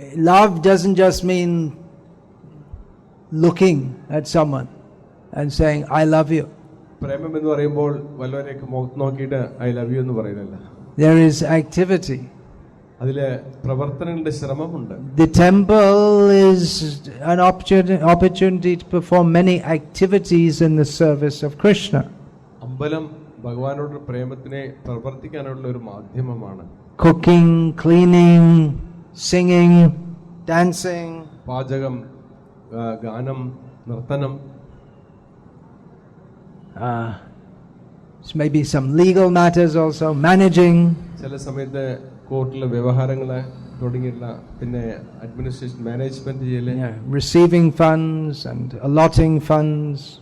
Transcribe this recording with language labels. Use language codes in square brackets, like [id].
[en] Love doesn't just mean looking at someone and saying I love you. [ml] പ്രേമം എന്ന് പറയുമ്പോൾ വല്ലവരെയൊക്കെ മുഖത്ത് നോക്കിയിട്ട് [en] I love you [ml] എന്ന് പറയുന്നില്ല. [en] There is activity. [ml] അതിലെ പ്രവർത്തനങ്ങളുടെ ശ്രമമുണ്ട്. [en] The temple is an opportunity to perform many activities in the service of Krishna. [ml] അമ്പലം ഭഗവാനോട് പ്രേമത്തിനെ പ്രവർത്തിക്കാനുള്ള ഒരു മാധ്യമമാണ്. [en] Cooking, cleaning, singing, dancing. [ml] പാചകം, ഗാനം, നർത്തനം. [en] Maybe some legal matters also, managing. [ml] ചില സമയത്ത് കോർട്ടിലെ വ്യവഹാരങ്ങളെ തുടങ്ങിയിട്ടുള്ള പിന്നെ അഡ്മിനിസ്ട്രേഷൻ മാനേജ്മെന്റ് ചെയ്യല്, [en] receiving funds and allotting funds.